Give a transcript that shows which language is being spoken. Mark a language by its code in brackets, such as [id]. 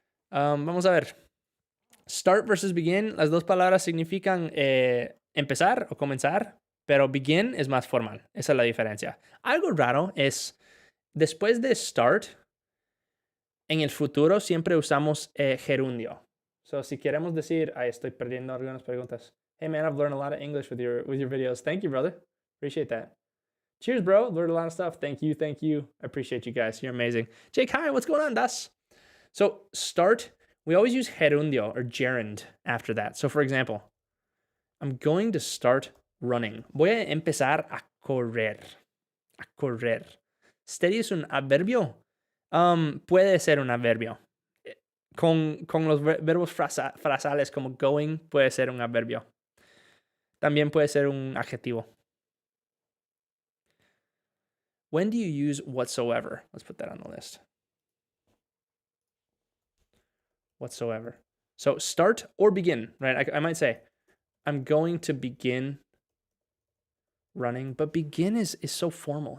[es] Vamos a ver. Start versus begin, las dos palabras significan empezar o comenzar, pero begin es más formal. Esa es la diferencia. Algo raro es, después de start, en el futuro siempre usamos gerundio. So, si queremos decir, estoy perdiendo algunas preguntas. [en] Hey man, I've learned a lot of English with your videos. Thank you, brother. Appreciate that. Cheers, bro. Learned a lot of stuff. Thank you. I appreciate you guys. You're amazing. Jake, hi. What's going on, Das? So, start, we always use gerundio or gerund after that. So, for example, I'm going to start running. [es] Voy a empezar a correr. A correr. Steady es un adverbio. Puede ser un adverbio. Con los verbos frasales como going, puede ser un adverbio. También puede ser un adjetivo. [en] When do you use whatsoever? Let's put that on the list. Whatsoever. So start or begin, right? I might say, I'm going to begin running, but begin is so formal.